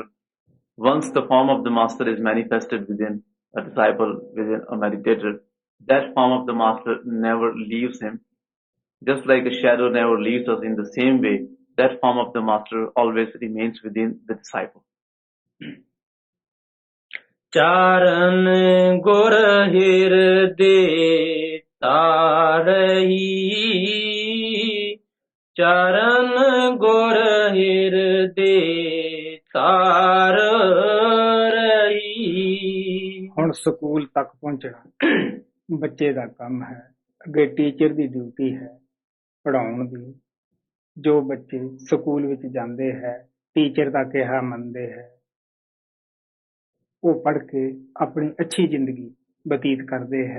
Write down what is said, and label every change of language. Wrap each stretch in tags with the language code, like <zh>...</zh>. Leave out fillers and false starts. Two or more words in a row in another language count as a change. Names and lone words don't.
<en>Once the form of the master is manifested within a disciple, within a meditator, that form of the master never leaves him. Just like a shadow never leaves us, in the same way, that form of the master always remains within the disciple.</en> <pa>ਚਾਰਣ ਗੁਰ ਹਿਰਦੈ ਤਾਰਹੀ, ਚਰਣ ਗੁਰ ਹਿਰਦੈ ਤਾਰ ਰਹੀ। ਹੁਣ ਸਕੂਲ ਤੱਕ ਪਹੁੰਚਣਾ ਬੱਚੇ ਦਾ ਕੰਮ ਹੈ। ਅੱਗੇ ਟੀਚਰ ਦੀ ਡਿਊਟੀ ਹੈ ਪੜ੍ਹਾਉਣ ਦੀ। ਜੋ ਬੱਚੇ ਸਕੂਲ ਵਿੱਚ ਜਾਂਦੇ ਹੈ, ਟੀਚਰ ਦਾ ਕਿਹਾ ਮੰਨਦੇ ਹੈ, ਉਹ ਪੜ੍ਹ ਕੇ ਆਪਣੀ ਅੱਛੀ ਜ਼ਿੰਦਗੀ ਬਤੀਤ ਕਰਦੇ ਹੈ।</pa>